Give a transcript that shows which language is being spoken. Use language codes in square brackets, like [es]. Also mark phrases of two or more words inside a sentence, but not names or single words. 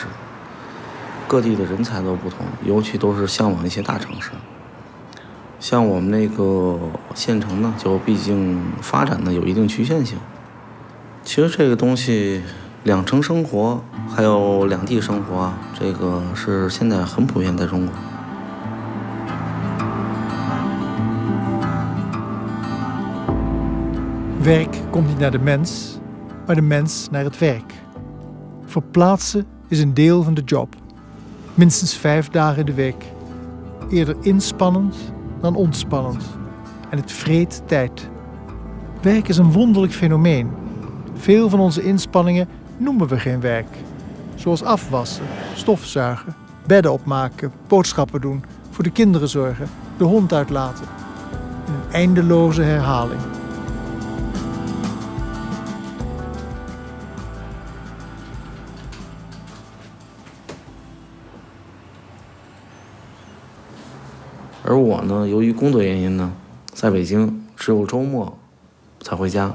[zh] 各地的人才都不同，尤其都是向往一些大城市。像我们那个县城呢，就毕竟发展的有一定局限性。其实这个东西，两城生活还有两地生活啊，这个是现在很普遍在中国。 [nl] Werk komt niet naar de mens, maar de mens naar het werk. Verplaatsen is een deel van de job. Minstens 5 dagen in de week. Eerder inspannend dan ontspannend. En het vreet tijd. Werk is een wonderlijk fenomeen. Veel van onze inspanningen noemen we geen werk. Zoals afwassen, stofzuigen, bedden opmaken, boodschappen doen, voor de kinderen zorgen, de hond uitlaten. Een eindeloze herhaling. [zh] 而我呢，由于工作原因呢，在北京只有周末才回家。